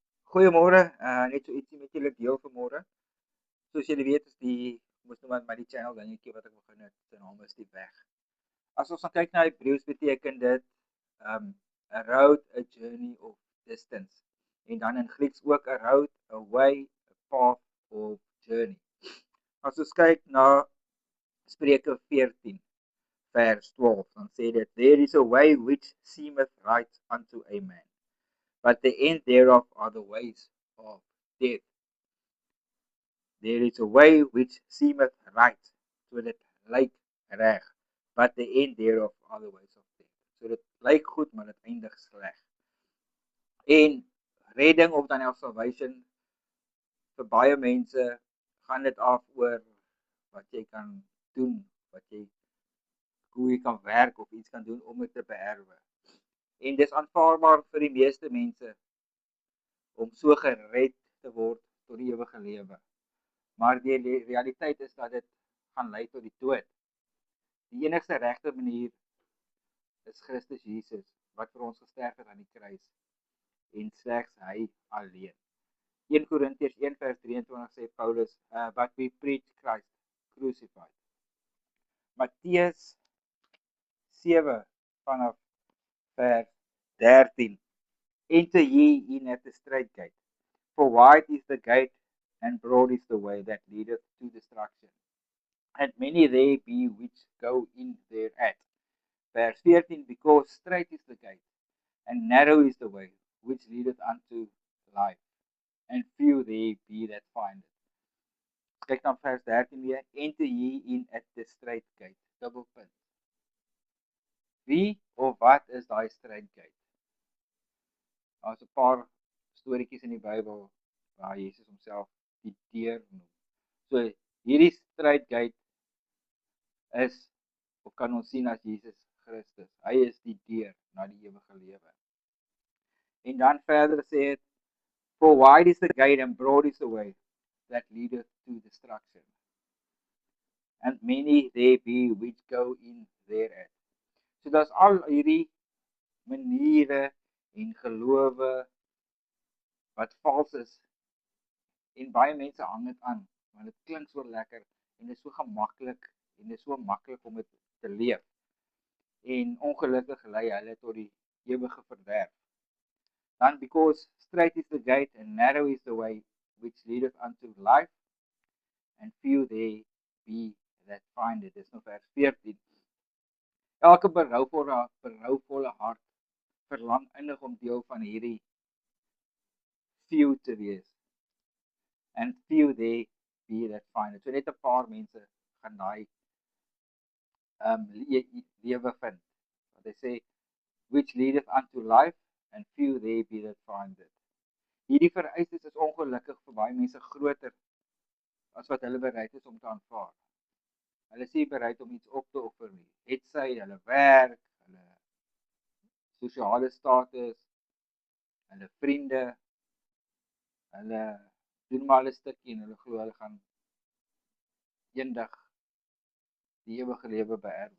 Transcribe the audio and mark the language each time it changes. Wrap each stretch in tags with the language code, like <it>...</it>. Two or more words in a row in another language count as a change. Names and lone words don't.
<af>Goeiemôre, net so ietsie met julle deel vanmôre. Soos julle weet is moes nou maar die channel dingetjie wat ek begin het, sy naam is die weg. As ons dan kyk na Hebreëus beteken dit</af> <en>a road, a journey of distance.</en> <af>En dan in Grieks ook</af> <en>a road, a way, a path of journey.</en> <af>As ons kyk na Spreuke 14 vers 12, dan sê dit</af> <en>there is a way which seemeth right unto a man, but the end thereof are the ways of death. There is a way which seemeth right,</en> <af>so dit lyk reg,</af> <en>but the end thereof are the ways of death.</en> <af>So dit lyk goed, maar dit eindig sleg. En redding of dan salvation vir baie mense gaan dit af oor wat jy kan doen, hoe jy kan werk of iets kan doen om dit te beerwe. En dis aanvaarbaar vir die meeste mense om so gered te word tot die ewige lewe. Maar die realiteit is dat dit gaan lei tot die dood. Die enigste regte manier is Christus Jesus, wat vir ons gesterf het aan die kruis, en slegs hy alleen. 1 Korintiërs 1 vers 23 sê Paulus,</af> <en>but we preach Christ crucified.</en> <af>Matteus 7 vanaf vers 13,</af> <en>enter ye in at the straight gate, for wide is the gate and broad is the way that leadeth to destruction, and many there be which go in thereat. Verse 14, because straight is the gate, and narrow is the way, which leadeth unto life, and few there be that find it.</en> <af>Kyk dan vers 13 weer,</af> <en>enter ye in at the straight gate,</en> <af>dubbelpunt. Wie of wat is daai</af> <en>straight gate?</en> <af>Daar's 'n paar storieetjies in die Bybel waar Jesus homself die deur noem. So hierdie</af> <en>straight gate</en> <af>is, of kan ons sien as Jesus Christus. Hy is die deur na die ewige lewe. En dan verder sê dit,</af> <en>for wide is the gate and broad is the way that leadeth to destruction, and many there be which go in thereat.</en> <af>So daar's al hierdie maniere en gelowe wat vals is, en baie mense hang dit aan, want dit klink so lekker, en dit is so gemaklik, en dit is so maklik om dit te leef, en ongelukkig lei hulle tot die ewige verderf. Dan,</af> <en>because straight is the gate and narrow is the way which leadeth unto life, and few there be that find it.</en> <af>Dis nou vers 14. Elke berouvolle hart verlang innig om deel van hierdie few te wees,</af> <en>and few there be that find it.</en> <af>So net 'n paar mense gaan daai lewe vind. Wat hy sê,</af> <en>which leadeth unto life, and few there be that find it.</en> <af>Hierdie vereistes is ongelukkig vir baie mense groter as wat hulle bereid is om te aanvaar. Hulle is nie bereid om iets op te offer nie. Het sy hulle werk, hulle sosiale status, hulle vriende, hulle doen maar 'n stukkie en hulle glo hulle gaan eendag die ewige lewe beerwe.</af>